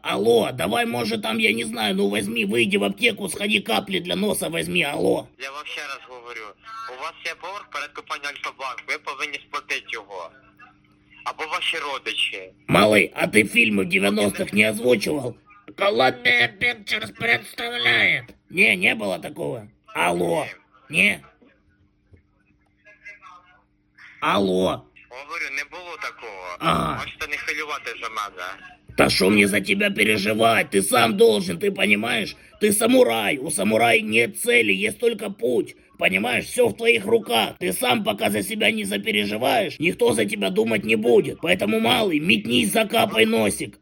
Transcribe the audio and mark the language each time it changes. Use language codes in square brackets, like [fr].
[uk] Алло, давай, може там, я не знаю, ну возьми, вийди в аптеку, сходи каплі для носа возьми, алло. Я вам ще раз говорю, у вас є борг перед компанією Альфа-Банк, ви повинні сплатити його. Або ваші родичі. Малий, а ти фільми в 90-х не озвучував? Columbia Pictures представляє. Ні, не було такого. Алло. Ні. Алло. Говорю, не було такого. Ага. Можете не хвилювати за мене. Та що мені за тебе переживати? Ти сам [ru] должен, [uk] ти розумієш? Ти самурай. [ru] У самурай нет цели, [uk] є тільки путь. [ru] Понимаешь, все в твоих руках. Ты сам пока за себя не запереживаешь, никто за тебя думать не будет. Поэтому, малый, метнись, закапай носик.